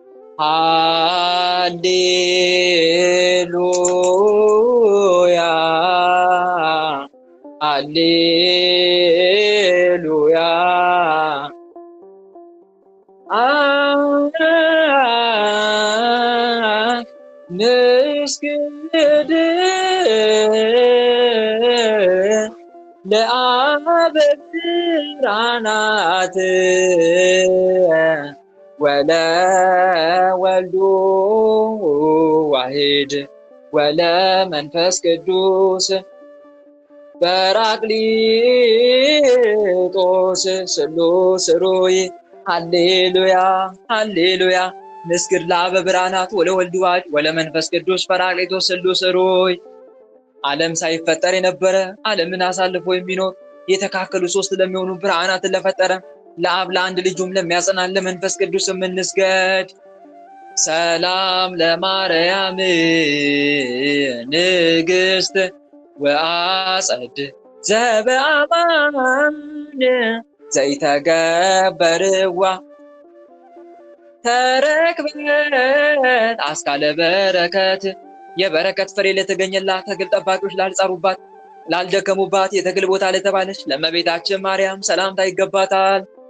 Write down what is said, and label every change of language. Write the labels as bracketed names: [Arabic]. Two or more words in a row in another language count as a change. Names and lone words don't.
[Geez] ሃሌሉያ ሃሌሉያ ንስግድ ለአብ ብርሃናት ወለወልዱ ዋሕድ ወለመንፈስ ቅዱስ በራቅሊጦስ ስሉስ ሩይ ሃሌሉያ ሃሌሉያ ንስግድ ለአብ ብርሃናት ወለወልዱ ዋሕድ ወለመንፈስ ቅዱስ በራቅሊጦስ ስሉስ ሩይ። [Amharic] ዓለም ሳይፈጠር የነበረ ዓለምን አሳልፎ የሚኖር የተካከሉ ሶስት ለሚሆኑ ብርሃናትን ለፈጠረ ለአብ ለአንድ ልጁም ለሚያጸናን ለመንፈስ ቅዱስ እንስገድ። [Geez] ሰላም ለማርያም ንግሥት ወአጸድ ዘበአማን ዘይተገበርዋ ተረክበት አስካለ በረከት [Amharic] የበረከት ፍሬ ለተገኘላት ተክል ጠባቂዎች ላልጸሩባት ላልደከሙባት የተክል ቦታ ለተባለች ለእመቤታችን ማርያም ሰላምታ ይገባታል።